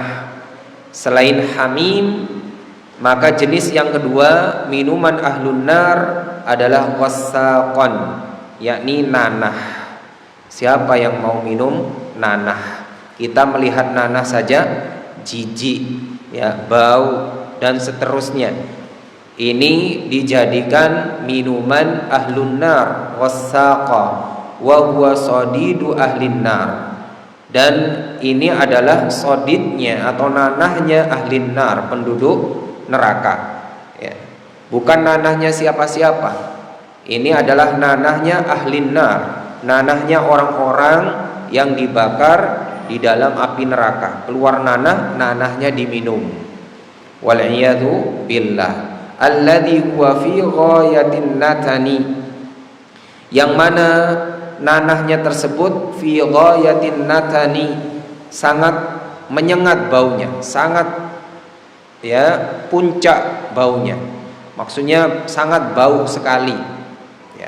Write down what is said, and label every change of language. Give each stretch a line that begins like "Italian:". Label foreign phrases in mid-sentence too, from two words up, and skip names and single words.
Indonesian: Selain hamim, maka jenis yang kedua minuman
Arabic: أهل النار
Indonesian: adalah wassaqan, yakni nanah. Siapa yang mau minum nanah? Kita melihat nanah saja jijik ya, bau dan seterusnya. Ini dijadikan minuman
Arabic: أهل النار وغساق وهو صديد أهل النار,
Indonesian: dan ini adalah sodidnya atau nanahnya
Arabic: أهل النار,
Indonesian: penduduk neraka ya. Bukan nanahnya siapa-siapa, ini adalah nanahnya
Arabic: أهل النار,
Indonesian: nanahnya orang-orang yang dibakar di dalam api neraka. Keluar nanahnya diminum.
Arabic: والعياذ بالله الذي هو في غاية النتن,
Indonesian: yang mana nanahnya tersebut
Arabic: في غاية النتن,
Indonesian: sangat menyengat baunya, sangat puncak baunya. Maksudnya sangat bau sekali. Ya.